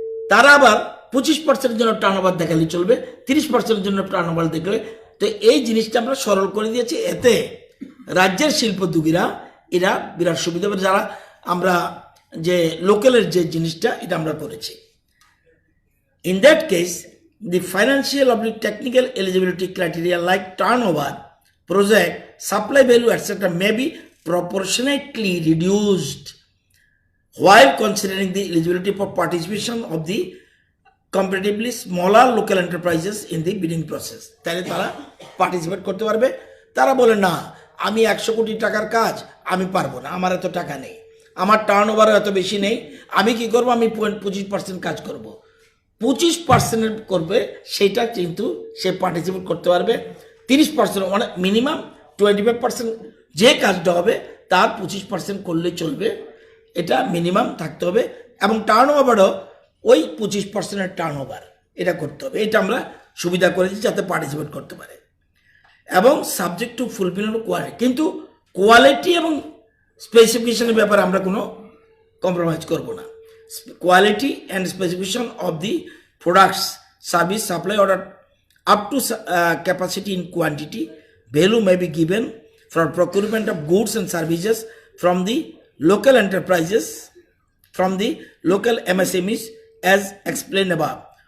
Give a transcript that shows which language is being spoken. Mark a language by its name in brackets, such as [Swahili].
[Bangla] তারা আবার 25% জন্য টার্ন ওভার দেখালে চলবে, 30% জন্য টার্ন ওভার দেখলে। তো এই জিনিসটা আমরা সরল করে দিয়েছি, এতে রাজ্যের শিল্পোদ্যোগীরা এরা বিরাট সুবিধা পাবে। যারা আমরা যে লোকালের যে জিনিসটা এটা আমরা করেছি। [English] In that case, the financial or technical eligibility criteria like turnover, project, supply value, etc. may be proportionately reduced while considering the eligibility for participation of the comparatively smaller local enterprises in the bidding process. [Bangla] তাহলে তারা participate করতে পারবে। তারা বলে না, আমি 100 কোটি টাকার কাজ আমি পারবো না, আমার এত টাকা নেই, আমার টার্ন ওভার এত বেশি নেই, আমি কি করব, আমি 25% কাজ করব। 25% করবে, সেটা কিন্তু সে পার্টিসিপেট করতে পারবে। 30% মানে মিনিমাম 25% যে কাজটা হবে তার 25% করলে চলবে, এটা মিনিমাম থাকতে হবে। এবং টার্ন ওভারও ওই 25% টার্ন ওভার এটা করতে হবে। এটা আমরা সুবিধা করেছি যাতে পার্টিসিপেট করতে পারে। এবং সাবজেক্ট টু ফুলফিল কোয়ালিটি, কিন্তু কোয়ালিটি এবং স্পেসিফিকেশনের ব্যাপারে আমরা কোনো কম্প্রোমাইজ করব না। [English] Quality and specification of the products, service, supply order up to capacity in quantity, value may be given for procurement of goods and services from the local enterprises, from the local MSMEs as explained above.